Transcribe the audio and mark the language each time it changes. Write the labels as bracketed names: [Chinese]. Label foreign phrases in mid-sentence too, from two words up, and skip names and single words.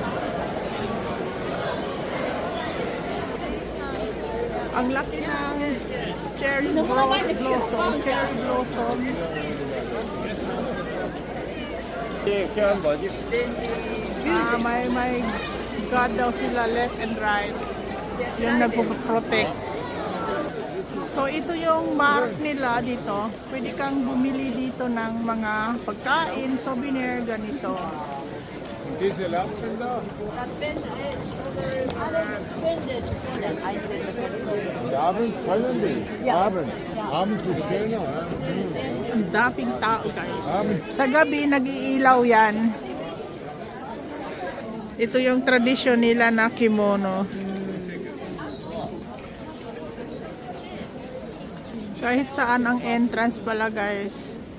[Filipino] Ang laki ng [English] cherry blossom. Cherry blossom. [Filipino] May God daw sila [English] left and right. [Filipino] Yung nagpo-protect. So ito yung mark nila dito. Pwede kang bumili dito ng mga pagkain, souvenir, ganito. [German] diese Lampen da. Abends können die. Abends ist schöner. Ja? [Filipino] Ang daming tao guys. Sa gabi nag-iilaw yan. Ito yung tradisyon nila na kimono. Kahit saan ang entrance pala guys.